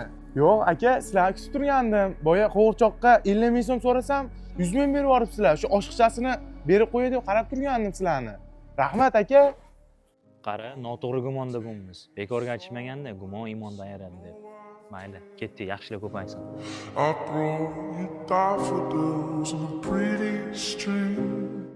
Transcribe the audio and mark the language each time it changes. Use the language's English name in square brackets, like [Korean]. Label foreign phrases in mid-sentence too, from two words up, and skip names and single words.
[Uzbek] Yo'q aka, sizlarni kutib turgandim. Boya qo'g'irchoqqa 50 ming so'm so'rasam, 100 ming berib yuboribsizlar. Shu oshiqchasini berib qo'yay deb qarab turgandim sizlarni. Rahmat aka. Qara, noto'g'ri gumonda bo'lmiz. Bekorga aytishmaganda, gumon iymondan ayiradi deb. Mayli, ketdik, yaxshilik ko'paysin. [English] I brought you daffodils on a pretty string.